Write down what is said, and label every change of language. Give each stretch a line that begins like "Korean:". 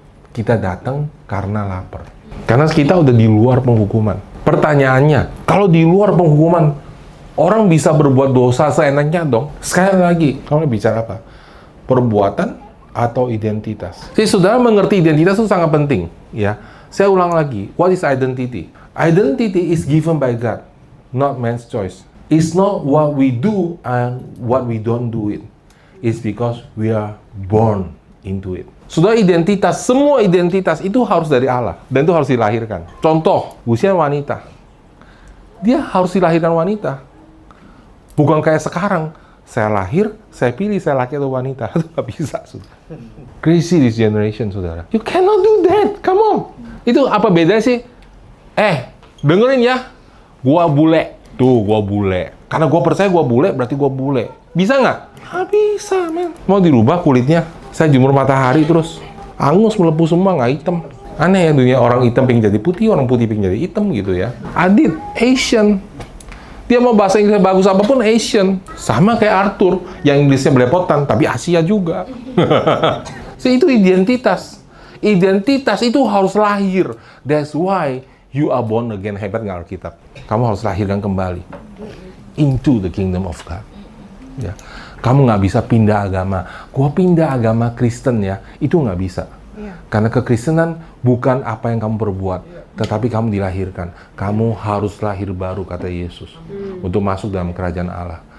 Indonesian: Kita datang karena lapar. Karena kita udah di luar penghukuman. Pertanyaannya, kalau di luar penghukuman, orang bisa berbuat dosa seenaknya dong. Sekali lagi, kamu bicara apa? Perbuatan atau identitas? Jadi saudara mengerti identitas itu sangat penting. Ya, saya ulang lagi.
English: What is identity? Identity is given by God, not man's choice. It's not what we do and what we don't do it. It's because we are born into it.
Indonesian: Sudah identitas, semua identitas itu harus dari Allah. Dan itu harus dilahirkan. Contoh, usia wanita. Dia harus dilahirkan wanita. Bukan kayak sekarang. Saya lahir, saya pilih saya laki atau wanita. Itu nggak bisa, saudara.
English: Crazy this generation, saudara. You cannot do that. Come on.
Indonesian: Itu apa bedanya sih? Dengerin ya. Gua bule. Tuh, gua bule. Karena gua percaya gua bule, berarti gua bule. Bisa nggak? Nggak bisa, men. Mau dirubah kulitnya? Saya jemur matahari terus, angus melepuh semua, nggak hitam. Aneh ya, dunia orang hitam pengen jadi putih, orang putih pengen jadi hitam gitu ya. Adit, Asian. Dia mau bahasa Inggris bagus apapun, Asian. Sama kayak Arthur, yang Inggrisnya belepotan, tapi Asia juga. Itu identitas. Identitas itu harus lahir.
English: That's why you are born again.
Indonesian: Hebat nggak Alkitab? Kamu harus lahirkan kembali.
English: Into the kingdom of God.
Indonesian: Ya. Kamu nggak bisa pindah agama. Gua pindah agama Kristen ya, itu nggak bisa. Karena kekristenan bukan apa yang kamu perbuat, tetapi kamu dilahirkan. Kamu harus lahir baru, kata Yesus, untuk masuk dalam kerajaan Allah.